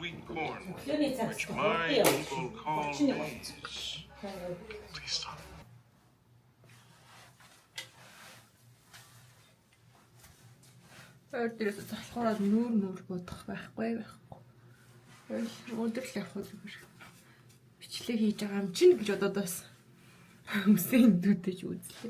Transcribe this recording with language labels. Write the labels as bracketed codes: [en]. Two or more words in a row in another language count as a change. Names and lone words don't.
[en] corn, which my people call beans. Please stop. [mn] Дээрээс залхуураад нүүр бодох байхгүй. Өндөр л явах зүгээр. Бичлэг хийж байгаа юм чинь гэж бодоод бас хүсээ дүүдэж үзлээ.